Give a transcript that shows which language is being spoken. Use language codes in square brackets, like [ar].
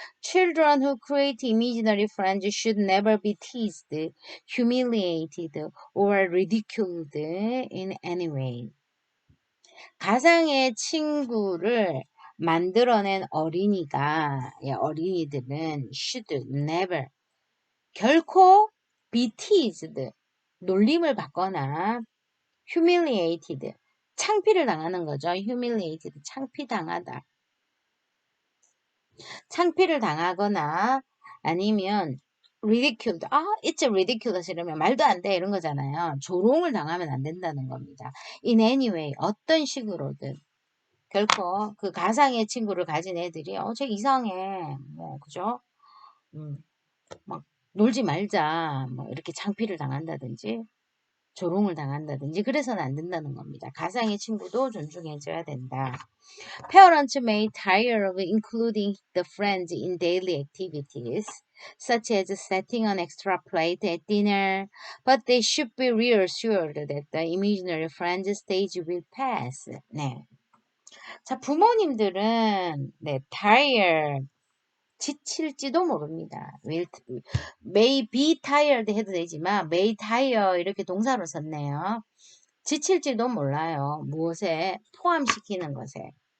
[en] Children who create imaginary friends should never be teased, humiliated, or ridiculed in any way. [ko] 가상의 친구를 만들어낸 어린이가, 어린이들은 [en] should never, [ko] 결코 [en] be teased, [ko] 놀림을 받거나 humiliated, 창피를 당하는 거죠. humiliated, 창피당하다. 창피를 당하거나 아니면 ridiculed, [en] it's ridiculous [ko] 이러면 말도 안 돼 이런 거잖아요. 조롱을 당하면 안 된다는 겁니다. [en] in any way, [ko] 어떤 식으로든. 결코 그 가상의 친구를 가진 애들이 쟤 이상해 뭐 그죠? 막 놀지 말자 뭐 이렇게 창피를 당한다든지 조롱을 당한다든지 그래서는 안 된다는 겁니다. 가상의 친구도 존중해줘야 된다. [en] Parents may tire of including the friends in daily activities, such as setting an extra plate at dinner, but they should be reassured that the imaginary friends stage will pass. [ko] 네. 자, 부모님들은 네, tire 지칠지도 모릅니다. [en] may be tired [ko] 해도 되지만 [en] may tire [ko] 이렇게 동사로 썼네요. 지칠지도 몰라요. 무엇에 포함시키는 것에.